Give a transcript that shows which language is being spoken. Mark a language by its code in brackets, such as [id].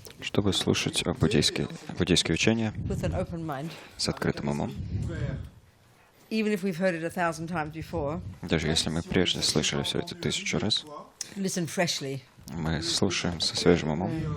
[ru] чтобы слушать буддийские учения [en] with an open mind. [ru] с открытым умом. [en] Even if we've heard it 1,000 times before, [ru] Даже если мы прежде слышали все это 1000 раз, [en] listen freshly. [ru] мы слушаем со свежим умом,